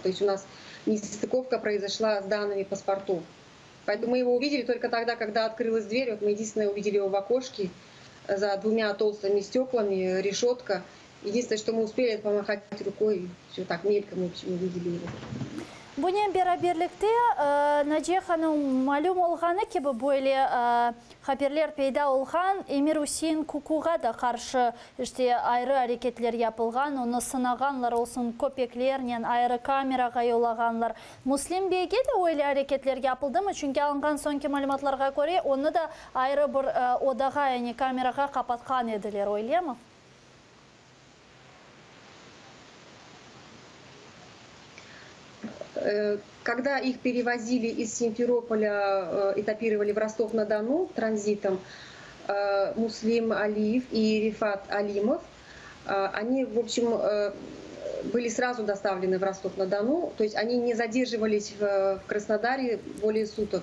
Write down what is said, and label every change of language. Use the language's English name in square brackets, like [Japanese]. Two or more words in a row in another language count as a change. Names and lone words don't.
[Russian] То есть у нас несостыковка произошла с данными паспортов. Поэтому мы его увидели только тогда, когда открылась дверь. Вот мы единственное увидели его в окошке за 2 толстыми стеклами, решетка. Единственное, что мы успели, это помахать рукой, все так мельком, в общем, увидели его. [Crimean Tatar] Бұнен бераберлікте Наджия ханым малюм олғаны кебі бойле хаберлер пейда олған Эмир Усейн Кукуға да қаршы айры әрекетлер япылған, оны сынағанлар олсын көпеклерінен айры камераға йолағанлар. Муслим бейге де ойлы әрекетлер япылды ма? Чүнке алынған соңки малюматларға көре, оны да айры бір одаға, яғни камераға қапатқан еділер, ойлы ма? [Russian] Когда их перевозили из Симферополя, этапировали в Ростов-на-Дону транзитом, Муслим Алиев и Рифат Алимов, они, в общем, были сразу доставлены в Ростов-на-Дону, то есть они не задерживались в Краснодаре более суток.